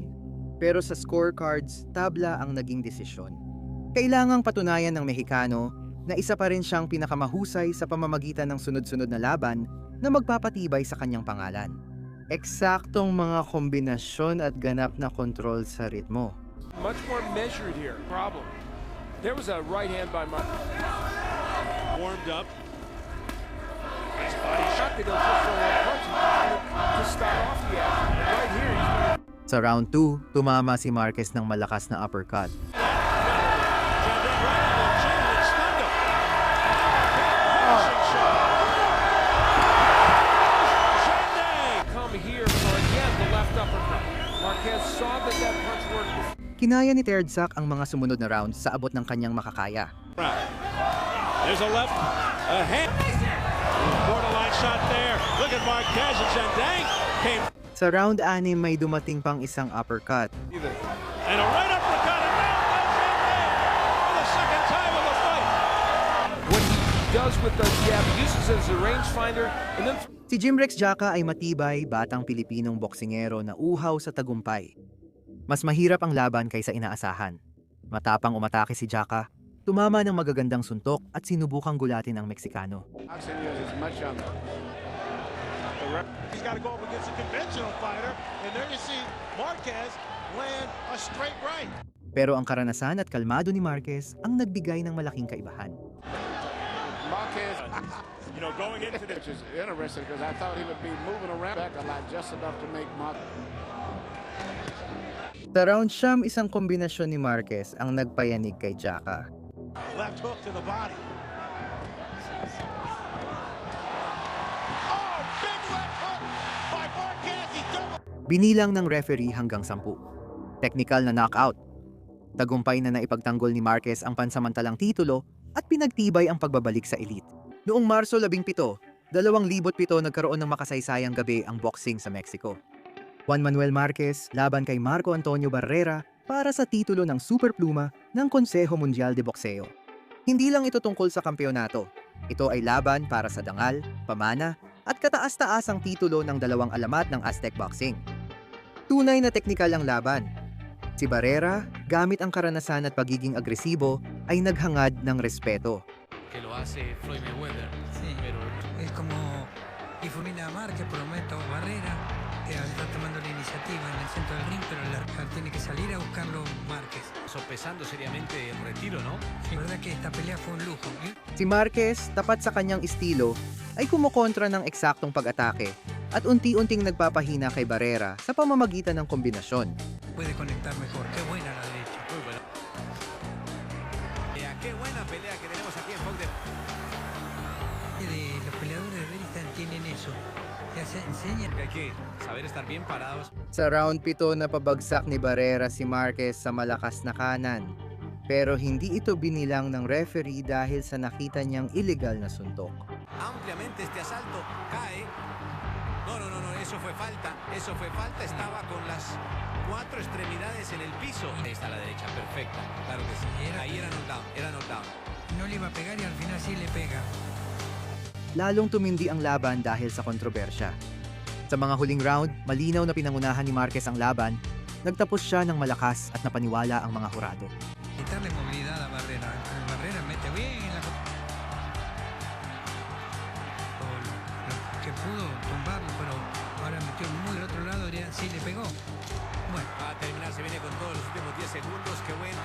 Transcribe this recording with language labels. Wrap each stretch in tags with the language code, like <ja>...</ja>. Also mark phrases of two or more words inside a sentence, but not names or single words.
<tl>Pero sa scorecards, tabla ang naging desisyon. Kailangang patunayan ng Mexicano na isa pa rin siyang pinakamahusay sa pamamagitan ng sunod-sunod na laban na magpapatibay sa kanyang pangalan. Eksaktong mga kombinasyon at ganap na kontrol sa ritmo.</tl> <en>Much more measured here. Problem. There was a right hand by Mark. Warmed up. Nice body shot. They go just for one punch to start off the action. Right here, he's</en> <tl>Sa round 2, tumama si Marquez ng malakas na uppercut.</tl> <en>come here for again the left uppercut. Marquez saw that punch worked.</en> <tl>Kinaya ni Terdzak ang mga sumunod na rounds sa abot ng kanyang makakaya.</tl> <en>There's a left, a hand. Borderline shot there. Look at Marquez and Zandang came.</en> <tl>Sa round 6 may dumating pang isang uppercut.</tl> <en>And a right uppercut and down goes Zandang for the second time of the fight. What he does with the jab, he uses it as a rangefinder, and then</en> <tl>Si Jimrex Jaca ay matibay, batang Pilipinong boksingero na uhaw sa tagumpay. Mas mahirap ang laban kaysa inaasahan. Matapang umatake si Jaca, tumama ng magagandang suntok at sinubukang gulatin ang Meksikano.</tl> <en>He's got to go up against a conventional fighter, and there you see Marquez land a straight right.</en> <tl>Pero ang karanasan at kalmado ni Marquez ang nagbigay ng malaking kaibahan.</tl> <en>Marquez, going into this is interesting because I thought he would be moving around back a lot just enough to make Marquez.</en> <tl>Sa round 9, isang kombinasyon ni Marquez ang nagpayanig kay Jaca.</tl> <en>Left hook to the body. Oh, big left hook by Marquez. He double.</en> <tl>Binilang ng referee hanggang 10. Technical na knockout. Tagumpay na naipagtanggol ni Marquez ang pansamantalang titulo at pinagtibay ang pagbabalik sa elite. Noong Marso 17, 2007 nagkaroon ng makasaysayang gabi ang boxing sa Mexico. Juan Manuel Marquez laban kay Marco Antonio Barrera para sa titulo ng Superpluma ng Consejo Mundial de Boxeo. Hindi lang ito tungkol sa kampeonato. Ito ay laban para sa dangal, pamana, at kataas-taasang titulo ng dalawang alamat ng Aztec Boxing. Tunay na teknikal ang laban. Si Barrera, gamit ang karanasan at pagiging agresibo, ay naghangad ng respeto.</tl> <es>Que lo hace Floyd Mayweather. Sí, pero es como difumina a Márquez, prometo Barrera, que está tomando la iniciativa en el centro del ring, pero el arca tiene que salir a buscarlo Márquez. Sopesando seriamente el retiro, ¿no? Sí, la verdad que esta pelea fue un lujo.</es> <tl>Si Marquez, tapat sa kanyang estilo, ay kumukontra ng eksaktong pag-atake at unti-unting nagpapahina kay Barrera sa pamamagitan ng kombinasyon.</tl> <es>Puede conectar mejor. Qué buena la derecha. Muy buena. Qué buena pelea que tenemos aquí en Fox de... Los peleadores de Beristan tienen eso. Ya se enseñan que hay que saber estar bien parados.</es> <tl>Sa round 7 na pabagsak ni Barrera si Marquez sa malakas na kanan. Pero hindi ito binilang ng referee dahil sa nakita niyang illegal na suntok.</tl> <es>Ampliamente este asalto cae. No, eso fue falta. Eso fue falta. Estaba con las 4 extremidades en el piso. Ahí está la derecha, perfecta. Claro que sí. Ahí era knockdown. No le iba a pegar y al final sí le pega.</es> <tl>Lalong tumindi ang laban dahil sa kontrobersya. Sa mga huling round, malinaw na pinangunahan ni Marquez ang laban, nagtapos siya ng malakas at napaniwala ang mga hurado.</tl> <es>Quitarle movilidad a Barrera. Barrera mete bien la... que pudo tumbarlo, pero ahora metió muy del otro lado, sí le pegó. Bueno, va a terminar, se viene con todos los últimos 10 segundos, qué bueno.</es>